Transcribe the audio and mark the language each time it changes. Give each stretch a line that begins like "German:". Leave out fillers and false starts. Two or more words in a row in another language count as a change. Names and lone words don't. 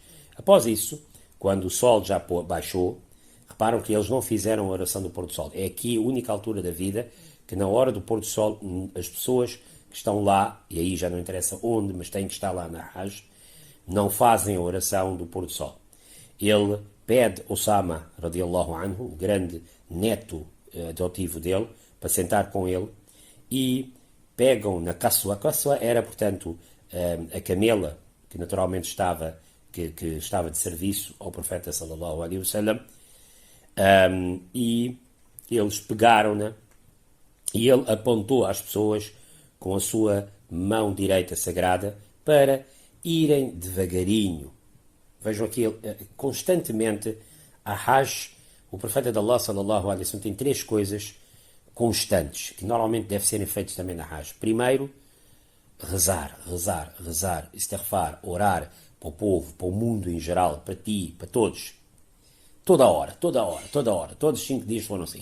Portuguese: Após isso, quando o sol já baixou, reparam que eles não fizeram a oração do pôr do sol. É aqui a única altura da vida que na hora do pôr do sol as pessoas que estão lá, e aí já não interessa onde, mas têm que estar lá na Hajj, não fazem a oração do pôr do sol. Ele pede Osama
Arabic: رضي الله عنه,
Portuguese: o grande neto adotivo dele, para sentar com ele, e pegam na Qaswa. A Qaswa era, portanto, a camela que naturalmente estava de serviço ao profeta
Arabic: صلى الله عليه وسلم,
Portuguese: e eles pegaram-na e ele apontou às pessoas com a sua mão direita sagrada para irem devagarinho. Vejam aqui, constantemente a Hajj, o profeta de Allah
Arabic: صلى الله عليه وسلم
Portuguese: tem 3 coisas constantes que normalmente devem ser feitas também na Hajj. Primeiro, rezar, istighfar, orar para o povo, para o mundo em geral, para ti, para todos. Toda hora, todos os 5 dias foram assim.